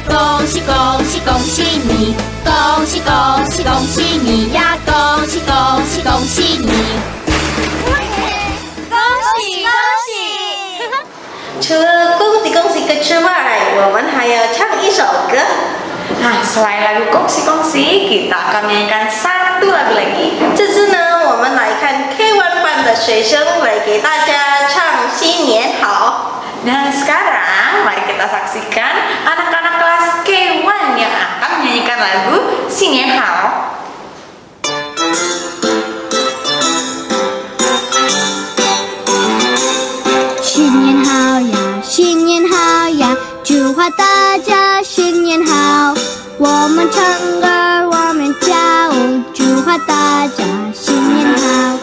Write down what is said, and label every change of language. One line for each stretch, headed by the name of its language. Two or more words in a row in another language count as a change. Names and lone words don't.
Chinese: 恭喜恭喜恭喜你！恭喜恭喜恭喜你呀！恭喜恭喜恭喜你！除了恭喜恭喜歌之外，我们还要唱一首歌。
Malay: Nah, selain lagu kongsi-kongsi, kita akan menyanyikan satu lagu lagi.
Chinese: 这次呢，我们来看 K1 班的学生来给大家唱新年好。
Malay: Dan sekarang, mari kita saksikan anak-anak kelas K1 yang akan menyanyikan lagu Xinian Hao.
Chinese: 新年好呀，新年好呀，祝贺大家新年好！我们唱歌，我们跳舞，祝贺大家新年好！